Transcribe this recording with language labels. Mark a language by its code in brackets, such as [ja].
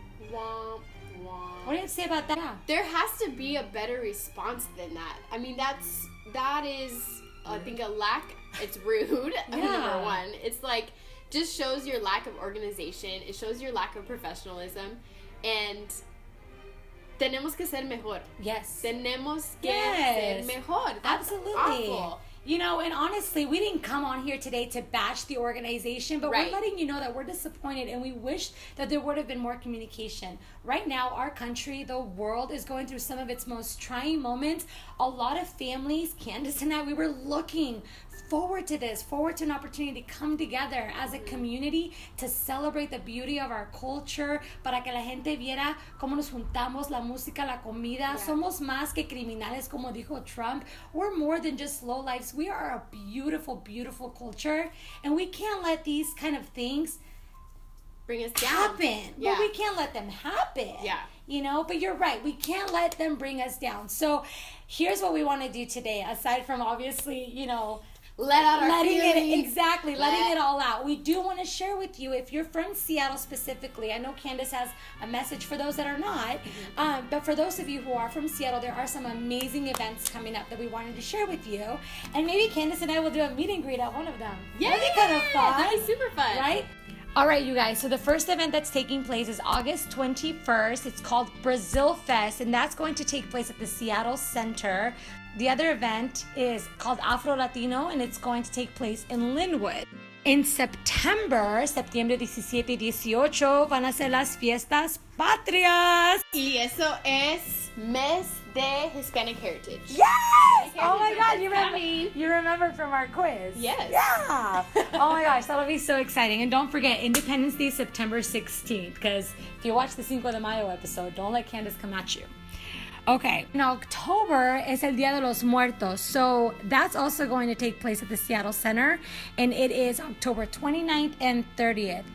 [en] Womp, womp. What do you say about that? There has to be a better response than that. I mean, that is, I think, a lack. It's rude, number one. It's like, just shows your lack of organization. It shows your lack of professionalism. [es] And tenemos que ser mejor. [en] Yes. [es] Tenemos que ser mejor. That's [en] absolutely awful. You know, and honestly, we didn't come on here today to bash the organization, but we're letting you know that we're disappointed and we wish that there would have been more communication. Right now, our country, the world, is going through some of its most trying moments. A lot of families, Candace and I, we were looking forward to this, forward to an opportunity to come together as a community to celebrate the beauty of our culture, [es] para que la gente viera cómo nos juntamos, la música, la comida. Somos más que criminales, como dijo Trump. [en] We're more than just lowlifes. We are a beautiful, beautiful culture, and we can't let these kind of things bring us down. Happen. But we can't let them happen. Yeah. You know, but you're right. We can't let them bring us down. So here's what we want to do today, aside from obviously, you know, letting it all out. We do want to share with you, if you're from Seattle specifically, I know Candace has a message for those that are not, but for those of you who are from Seattle, there are some amazing events coming up that we wanted to share with you, and maybe Candace and I will do a meet and greet at one of them. Yeah, that'd be kind of fun. That'd be super fun, right? All right, you guys, so the first event that's taking place is August 21st. It's called Brazil Fest, and that's going to take place at the Seattle Center. The other event is called Afro Latino, and it's going to take place in Linwood. [es] In septiembre 17 y 18, van a ser las fiestas patrias. Y eso es mes de Hispanic Heritage. [en] Yes! Oh my God, you remember from our quiz. Yes. Yeah. Oh my gosh, that'll be so exciting. And don't forget, Independence Day, September 16th, because if you watch the Cinco de Mayo episode, don't let Candace come at you. Okay, in October is El Día de los Muertos, so that's also going to take place at the Seattle Center, and it is October 29th and 30th.